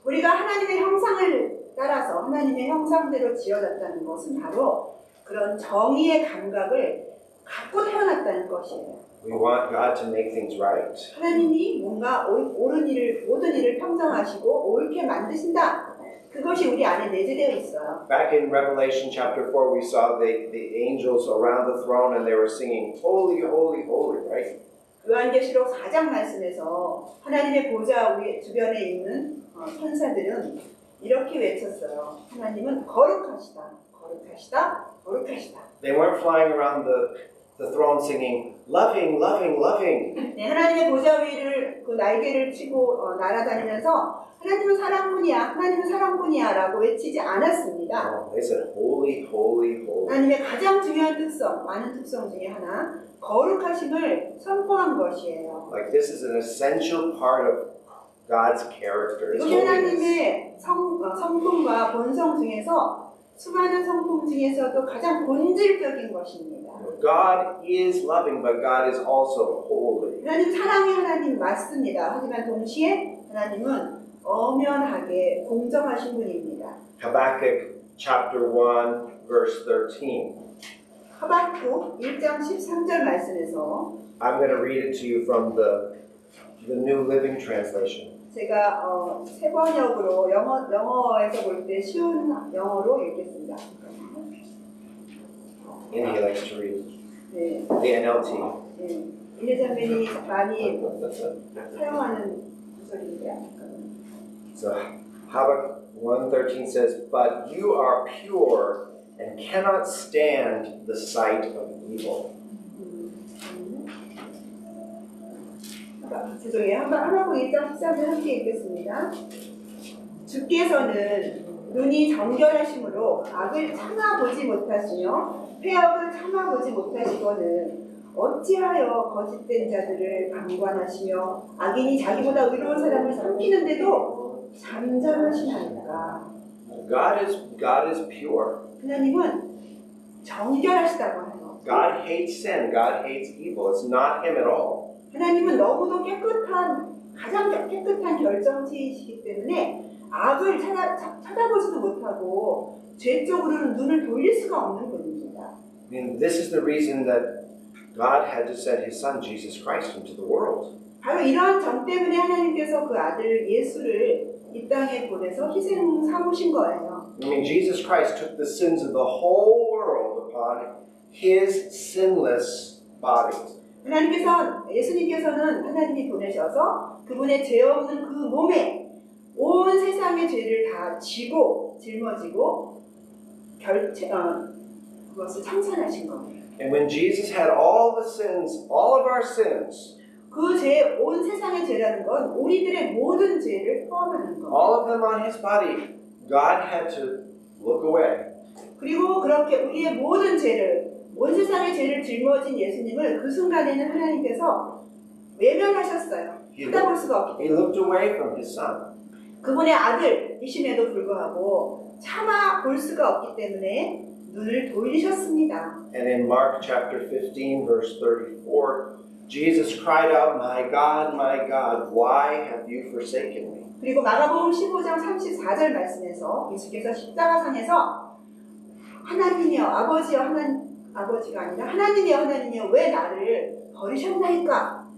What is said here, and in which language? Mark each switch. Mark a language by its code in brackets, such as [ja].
[ko] 우리가 하나님의 형상을 따라서 하나님의 형상대로 지어졌다는 것은 바로 그런 정의의 감각을 갖고 태어났다는 것이에요. [en] We want God to make things right. [ko] 하나님이 뭔가 모든 일을 평정하시고 옳게 만드신다. 그것이 우리 안에 내재되어 있어요. [en] Back in Revelation chapter 4, we saw the angels around the throne, and they were singing, "Holy, holy, holy," right? [ko] 요한계시록 4장 말씀에서 하나님의 보좌 주변에 있는 천사들은 이렇게 외쳤어요. 하나님은 거룩하시다, 거룩하시다, 거룩하시다. [en] They weren't flying around the throne singing, "Loving, loving, loving." [ko] 네, 하나님의 보좌 위를 그 날개를 치고 날아다니면서 하나님은 사랑뿐이야, 하나님은 사랑뿐이야 라고 외치지 않았습니다. [en] No, they said, "Holy, holy, holy." [ko] 하나님의 가장 중요한 특성, 많은 특성 중에 하나, 거룩하심을 선포한 것이에요. [en] Like this is an essential part of God's character. His [ko] 이것이 [en] holiness. [ko] 하나님의 성품과 본성 중에서 수많은 성품 중에서도 가장 본질적인 것입니다. [en] God is loving, but God is also holy. [ko] 하나님 사랑의 하나님 맞습니다. 하지만 동시에 하나님은 엄연하게 공정하신 분입니다. [en] Habakkuk chapter 1, verse 13. [ko] 하박국 1장 13절 말씀에서 [en] I'm going to read it to you from the New Living Translation. [ko] 제가 세 번역으로 영어에서 볼 때 쉬운 영어로 읽겠습니다. [en] And he likes to read [ko] 네, [en] the NLT. [ko] 네. 인혜자매님이 많이 사용하는 구절인데요. [en] So, Habakkuk, 1:13 says, "But you are pure and cannot stand the sight of evil." [ko] 죄송해요. 하나고 1장 13절 함께 읽겠습니다. 주께서는 눈이 정결하심으로 악을 참아보지 못하시며 폐역을 참아보지 못하시거늘 어찌하여 거짓된 자들을 강관하시며 악인이 자기보다 의로운 사람을 삼키는데도 잠잠하시나이까. [en] God is pure. [ko] 하나님은 정결하시다고 하요. [en] God hates sin. God hates evil. It's not him at all. [ko] 하나님은 너무도 가장 깨끗한 결정체이시기 때문에 악을 찾아보지도 못하고 죄 쪽으로는 눈을 돌릴 수가 없는 분입니다. [en] I mean, this is the reason that God had to send his son Jesus Christ into the world. [ko] 바로 이러한 점 때문에 하나님께서 그 아들 예수를 이 땅에 보내서 희생 삼으신 거예요. [en] I mean, Jesus Christ took the sins of the whole world upon his sinless body. [ko] 예수님께서는 하나님이 보내셔서 그분의 죄 없는 그 몸에 온 세상의 죄를 다 짊어지고 그것을 청산하신 거예요. [en] And when Jesus had all the sins, all of our sins, [ko] 그 죄, 온 세상의 죄라는 건 우리들의 모든 죄를 포함하는 거예요. [en] all of them on his body, God had to look away. [ko] 그리고 그렇게 우리의 모든 죄를, 온 세상의 죄를 짊어진 예수님을 그 순간에는 하나님께서 외면하셨어요. 쳐다볼 수가 없기 [en] He [ko] 때문에. [en] looked away from his son. [ko] 그분의 아들이심에도 불구하고 참아 볼 수가 없기 때문에 눈을 돌리셨습니다. [en] And in Mark chapter 15, verse 34, Jesus cried out, my God, why have you forsaken me?" [ko] 그리고 마가복음 15장 34절 말씀에서 예수께서 십자가상에서 하나님이여 아버지여 아버지가 아니라 하나님이여 왜 나를 버리셨나이까?